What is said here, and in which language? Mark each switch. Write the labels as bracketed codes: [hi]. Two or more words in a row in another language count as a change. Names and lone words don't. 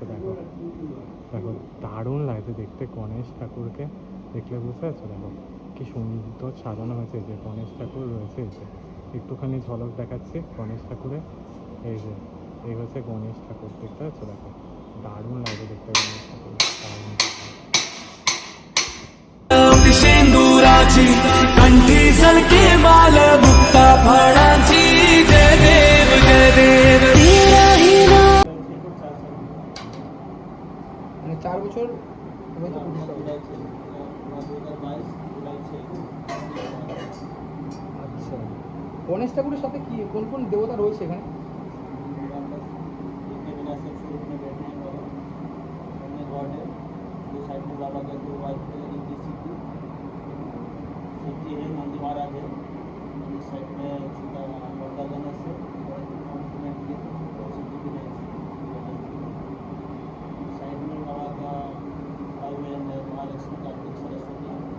[bn] দেখো দেখো দারুণ লাগছে দেখতে গণেশ ঠাকুরকে দেখলে, বুঝতে পারছো। দেখো কি সুন্দর সাজানো হয়েছে, যে গণেশ ঠাকুর রয়েছে। এই যে একটুখানি ঝলক দেখাচ্ছি গণেশ ঠাকুরের। এই যে এই হচ্ছে গণেশ ঠাকুর দেখতে পাচ্ছ। দেখো দারুণ লাগে দেখতে গণেশ ঠাকুর, দারুণ। [mr] सिंदूराची कंठी झलके माल मुक्ता फळांची जय देव जय देव [bn] মানে 4 বছর হয়তো আচ্ছা, গণেশ ঠাকুরের সাথে কি কোন কোন দেবতা রয়েছে এখানে? [hi] नंदी महाराज है, इस साइड में छोटा गणेश है, साइड में बाबा का हाईवे है, महालक्ष्मी कार्तिक सरस्वती।